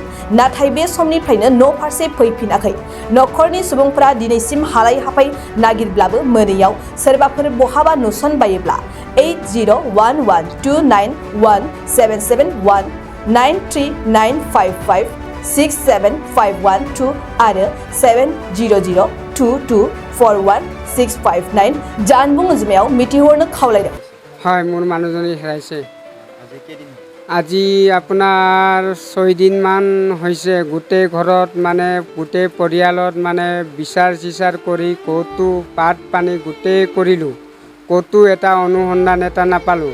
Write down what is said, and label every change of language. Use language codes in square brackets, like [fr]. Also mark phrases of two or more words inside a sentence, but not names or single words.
[brx] नाथाय बे समनिफ्रायनो न' फारसे फैफिनाखै। नखरनि सुबुंफोरा दिनैसिम हालाय हाफाय नागिरब्लाबो मोनैयाव सोरबाफोर बहाबा नुसनबायोब्ला 8012911771 9395567512 आरो 7002241659 जानबुं अनजिमायाव मिथिहरनो खावलायदों। [as] হয়, মোৰ মানুহজনী হেৰাইছে। আজি আপোনাৰ 6 দিনমান হৈছে। গোটেই ঘৰত মানে গোটেই পৰিয়ালত মানে বিচাৰ চিচাৰ কৰি ক'তো পাত পানী গোটেই কৰিলোঁ, ক'তো এটা অনুসন্ধান এটা নাপালোঁ।